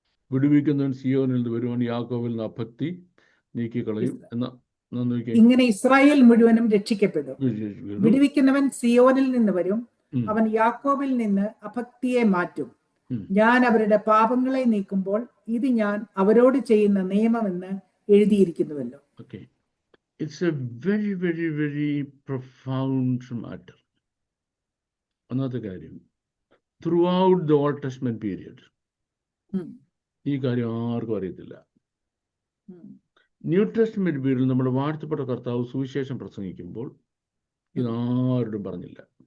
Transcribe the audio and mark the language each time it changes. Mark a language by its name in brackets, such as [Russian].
[Malayalam] വിടുവിക്കുന്നവൻ സിയോനിൽ നിന്ന് വരുവാൻ, യാക്കോബിൽ നിന്ന് അഭക്തി നീക്കിക്കളയും എന്ന. ഇങ്ങനെ ഇസ്രായേൽ മുഴുവനും രക്ഷിക്കപ്പെടും. വിടുവിക്കുന്നവൻ സിയോനിൽ നിന്ന് വരും, അവൻ യാക്കോബിൽ നിന്ന് അഭക്തിയെ മാറ്റും. ഞാൻ അവരുടെ പാപങ്ങളെ നീക്കുമ്പോൾ ഇത് ഞാൻ അവരോട് ചെയ്യുന്ന നിയമമെന്ന് എഴുതിയിരിക്കുന്നുവല്ലോ. [English] It's a very, very, very profound matter. [Malayalam] ഒന്നാമത്തെ കാര്യം, [English] throughout the Old Testament period [Malayalam] ഈ കാര്യം ആർക്കും അറിയത്തില്ല. ന്യൂ ടെസ്റ്റ്മെന്റ് പീരീഡിൽ നമ്മുടെ വാഴ്ത്തപ്പെട്ട കർത്താവ് സുവിശേഷം പ്രസംഗിക്കുമ്പോൾ ഇതാരോടും പറഞ്ഞില്ല.